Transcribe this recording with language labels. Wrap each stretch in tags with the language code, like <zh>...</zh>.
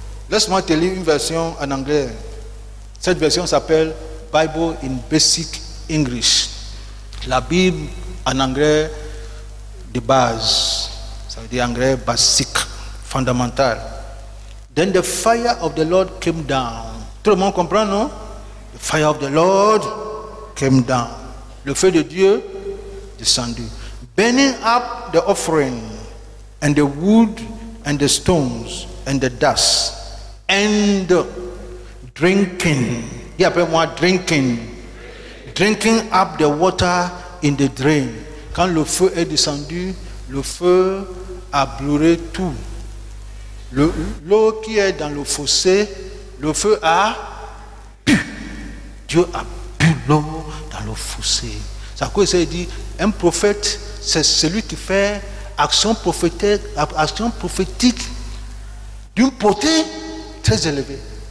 <fr>Laisse-moi te lire une version en anglais. Cette version s'appelle Bible in Basic English. La Bible en anglais de base. Ça veut dire anglais basique, fondamental.</fr> <en>Then the fire of the Lord came down.</en> <fr>Tout le monde comprend, non?</fr> <en>The fire of the Lord came down.</en> <fr>Le feu de Dieu descendu.</fr> <en>Burning up the offering and the wood and the stones and the dust and drinking.</en> <fr>Dis après moi,</fr> <en>drinking. Drinking up the water in the drain.</en> <fr>Quand le feu est descendu, le feu a brûlé tout. L'eau qui est dans le fossé, le feu a bu. Dieu a bu l'eau dans le fossé. C'est à quoi il dit, un prophète, c'est celui qui fait action prophétique d'une portée très élevée.</fr>